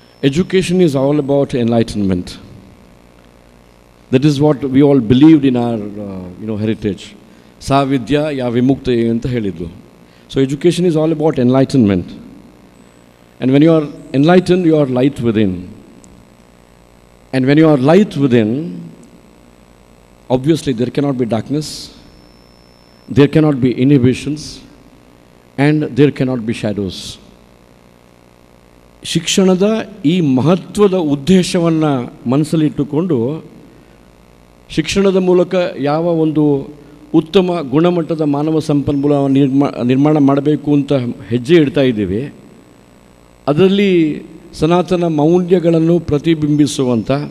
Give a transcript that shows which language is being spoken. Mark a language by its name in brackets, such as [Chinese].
[English] Education is all about enlightenment. That is what we all believed in our heritage. [Sanskrit] ಸಾ ವಿದ್ಯಾ ಯಾ ವಿಮುಕ್ತ [Kannada] ಅಂತ ಹೇಳಿದ್ದು. [English] So education is all about enlightenment. And when you are enlightened, you are light within. And when you are light within, obviously there cannot be darkness, there cannot be inhibitions, and there cannot be shadows. [Kannada] ಶಿಕ್ಷಣದ ಈ ಮಹತ್ವದ ಉದ್ದೇಶವನ್ನು ಮನಸ್ಸಲ್ಲಿಟ್ಟುಕೊಂಡು ಶಿಕ್ಷಣದ ಮೂಲಕ ಯಾವ ಒಂದು ಉತ್ತಮ ಗುಣಮಟ್ಟದ ಮಾನವ ಸಂಪನ್ಮೂಲ ನಿರ್ಮಾಣ ಮಾಡಬೇಕು ಅಂತ ಹೆಜ್ಜೆ ಇಡ್ತಾ ಇದ್ದೀವಿ, ಅದರಲ್ಲಿ ಸನಾತನ ಮೌಲ್ಯಗಳನ್ನು ಪ್ರತಿಬಿಂಬಿಸುವಂಥ,